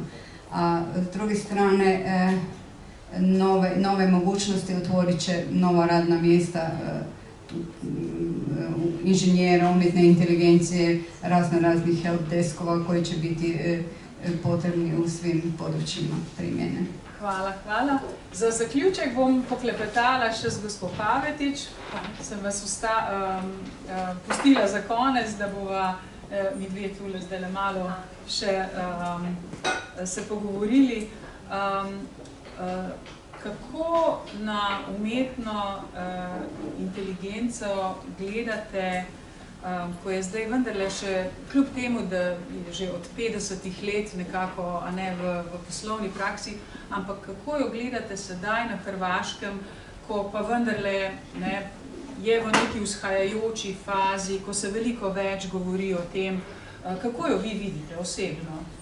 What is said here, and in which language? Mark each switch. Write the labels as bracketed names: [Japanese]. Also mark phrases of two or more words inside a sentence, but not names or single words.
[Croatian] A s druge strane, nove mogućnosti otvorit će nova radna mjesta inženjera, umjetne inteligencije, raznih helpdeskova koji će biti potrebni u svim područjima primjene. [Slovenian] Hvala. Za zaključek bom poklepetala še z gospo Pavetič. Sem vas pustila za konec, da bova mi dve tule zdaj malo še se pogovorili. Kako na umetno inteligenco gledate ko je zdaj vendarle še, kljub temu, da je že od 50 let nekako, a ne v poslovni praksi, ampak kako jo gledate sedaj na Hrvaškem, ko pa vendarle je v neki vzhajajoči fazi, ko se veliko več govori o tem, kako jo vi vidite osebno?